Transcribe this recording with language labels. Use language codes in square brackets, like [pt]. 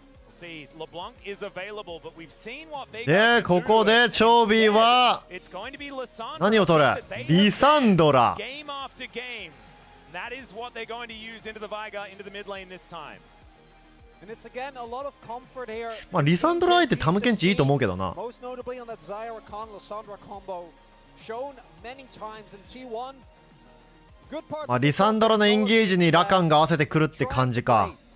[en] See, LeBlanc is available, but we've seen what Vegas can do. [ja] で、ここでチョービーは何を取る？ [en] リサンドラ。Game after game. That is what they're going to use into the Veigar into the mid lane this time. And it's again a lot of comfort here. [ja] まあリサンドラ相手タムケンチいいと思うけどな。 [en] Most notably on that Zyra Khan Lissandra combo shown many times in T1. [ja] まあリサンドラのエンゲージにラカンが合わせてくるって感じか。